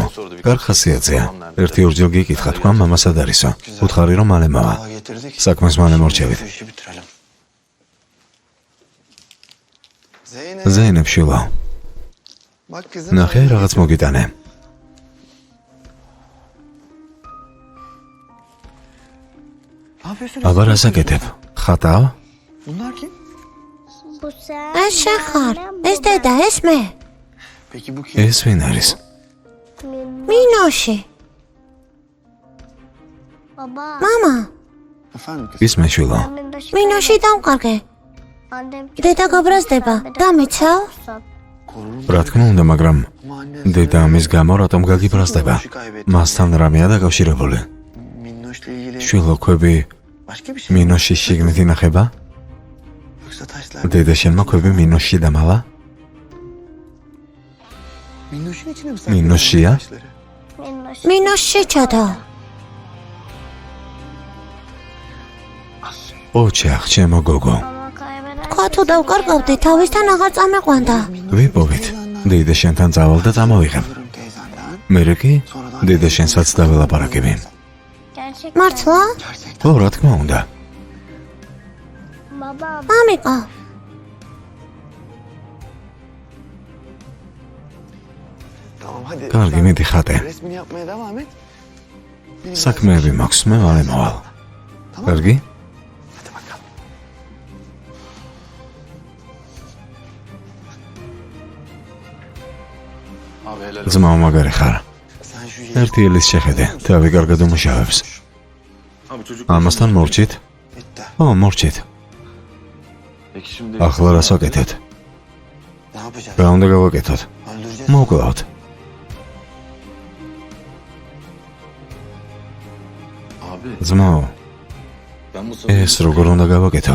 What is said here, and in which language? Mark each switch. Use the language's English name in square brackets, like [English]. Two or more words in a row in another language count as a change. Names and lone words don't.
[Georgian] კარგ ხასიათზეა. ერთი ორჯერ გიკითხა, თქვა მამას ად არისო. უთხარი რომ მალე მოვა. [Turkish] Aa, getirdik. [Georgian] საქმეს მალე მორჩევით. [Turkish] Şu işi bitirelim. Zeynep. [Georgian] ზეინებ შვილო, [Turkish] Bak kızım. [Georgian] ნახე რაღაც მოგიტანე. [Turkish] Ne yapıyorsun? [Georgian] აბა, რას აკეთებ? ხატავ? [Turkish] Bunlar kim? [Georgian] ეს შეხარ, ეს დედა, ეს მე. [Turkish] Peki bu kim? [Georgian] ეს ვინ არის? მინოში. მამა, [Turkish] Efendim kız. [Georgian] ის მე შვილო. მინოში დავყარგე. დედა გაბრაზდება. დამიცავ? რა თქმა უნდა, მაგრამ [Turkish] Ama annen [Georgian] დედა ამის გამო რატომ გაგიბრაზდება? მასთან რამეა დაკავშირებული. [Turkish] Minnoş'la ilgili [Georgian] შვილო, კვები [Turkish] başka bir şey mi? [Georgian] მინოშის შიგნით ინახება? [Turkish] Yoksa taşlar. [Georgian] დედა შენმა კვები მინოში დამალა? [Turkish] Minnoş'un içine mi Minnoş ya? taşları? [Georgian] მინოში ჩადო. ოჩახ, ჩემო გოგო. თქვა თუ დავკარგავდი, თავისთან აღარ წამეყვანდა. ვიპოვით. დედა შენთან წავალ და წამოვიღებ. [Turkish] Alırım teyzenden. [Georgian] მერე კი დედა შენსაც დაველაპარაკები. მართლა? [Turkish] Gerçekten. [Georgian] ო, რა თქმა უნდა. მამიკო, [Turkish] Tamam hadi. [Georgian] კარგი, მიდი ხატე. [Turkish] Resmini yapmaya devam et. Benim [Georgian] საქმეები მაქვს, მე მალე მოვალ. კარგი? [Turkish] Hadi bakalım. Abi helal olsun. [Georgian] ძმაო, მაგარი ხარ. [Turkish] Sen şu [Georgian] ერთი ილის შეხედე, თავი კარგად უმუშავებს. [Turkish] Abi çocuk [Georgian] ამასთან მორჩით? [Turkish] bitti. [Georgian] ო, მორჩით. [Turkish] Peki şimdi [Georgian] ახლა რას ვაკეთებთ? [Turkish] Ne yapacağız? [Georgian] რა უნდა გავაკეთოთ? [Turkish] Öldüreceğiz. [Georgian] მოკლავთ. [Turkish] abi [Georgian] ძმაო, [Turkish] ben bu [Georgian] ეს როგორ უნდა გავაკეთო?